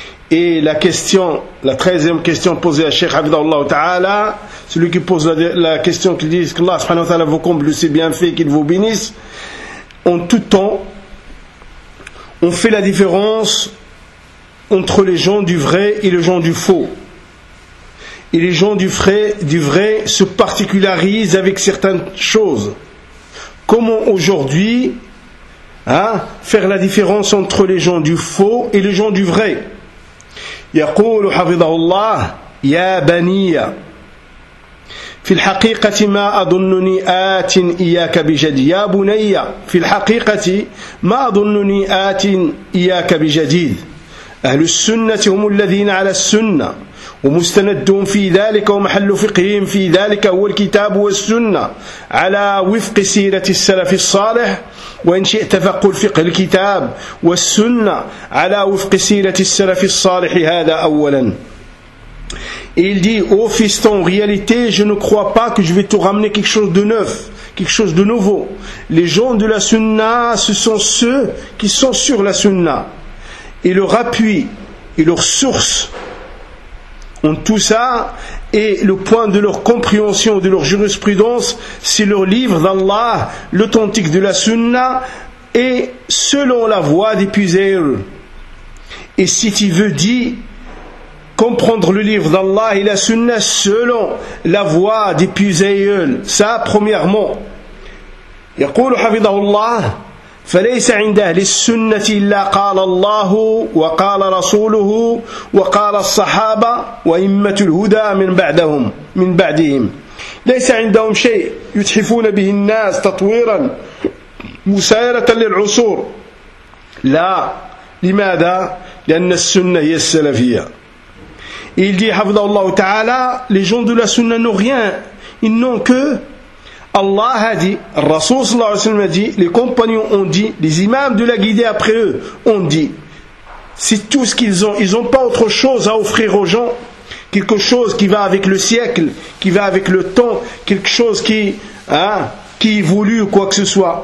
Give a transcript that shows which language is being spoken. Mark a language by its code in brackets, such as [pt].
[fr] Et la question, la treizième question posée à Cheikh Hafidhahullah Ta'ala, celui qui pose la question, qui dit que Allah subhanahu wa ta'ala vous comble de ses bienfaits, qu'il vous bénisse, en tout temps, on fait la différence entre les gens du vrai et les gens du faux. Et les gens du vrai se particularisent avec certaines choses. Comment aujourd'hui faire la différence entre les gens du faux et les gens du vrai? [ar] يقول حفظه الله يا بني في الحقيقة ما أظنني آت إياك بجديد. يا بني في الحقيقة ما أظنني آت إياك بجديد. أهل السنة هم الذين على السنة، ومستندهم في ذلك ومحل فقههم في ذلك هو الكتاب والسنة على وفق سيرة السلف الصالح، وإن شئت فقل فقه الكتاب والسنة على وفق سيرة السلف الصالح. هذا أولا. [fr] Il dit: Oh fiston, en réalité je ne crois pas que je vais te ramener quelque chose de neuf, quelque chose de nouveau. Les gens de la sunna, ce sont ceux qui sont sur la sunna. Et leur appui et leur source en tout ça, et le point de leur compréhension, de leur jurisprudence, c'est leur livre d'Allah, l'authentique de la Sunna, et selon la voie des puiseurs. Et si tu veux dire comprendre le livre d'Allah et la Sunna selon la voie des puiseurs, ça premièrement. [ar] يقول حفظه الله فليس عند أهل السنة إلا قال الله وقال رسوله وقال الصحابة وإمة الهدى من بعدهم من بعدهم. ليس عندهم شيء يتحفون به الناس تطويرا مسايرة للعصور. لا، لماذا؟ لأن السنة هي السلفية. [fr] Il dit [ar] حفظه الله تعالى [fr] les gens de la sunna n'ont rien, ils n'ont que Allah a dit, Rasoul sallallahu alayhi wa sallam a dit, les compagnons ont dit, les imams de la guidée après eux ont dit. C'est tout ce qu'ils ont. Ils n'ont pas autre chose à offrir aux gens. Quelque chose qui va avec le siècle, qui va avec le temps, quelque chose qui évolue ou quoi que ce soit.